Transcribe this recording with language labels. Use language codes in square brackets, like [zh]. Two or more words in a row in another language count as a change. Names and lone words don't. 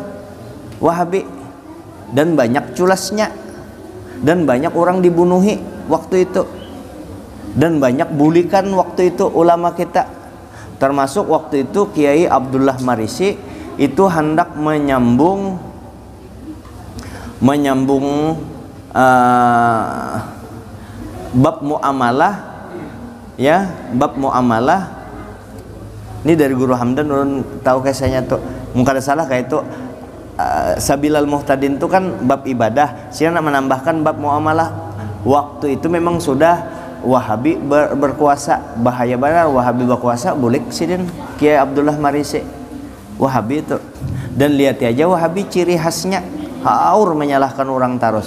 [id] Wahabi, dan banyak culasnya, dan banyak orang dibunuhi waktu itu, dan banyak bulikan waktu itu ulama kita, termasuk waktu itu Kiai Abdullah Marisi itu hendak menyambung bab muamalah, ya, bab muamalah. Ini dari Guru Hamdan, ulun tahu kisahnya tuh, mungkin ada salah kayak itu. Sabilal Muhtadin itu kan bab ibadah, sih nak menambahkan bab muamalah. Waktu itu memang sudah Wahabi berkuasa, bahaya benar Wahabi berkuasa, [bjn] bulik sidin [id] Kiai Abdullah Marisi Wahabi itu. Dan lihat aja Wahabi ciri khasnya haur menyalahkan orang terus.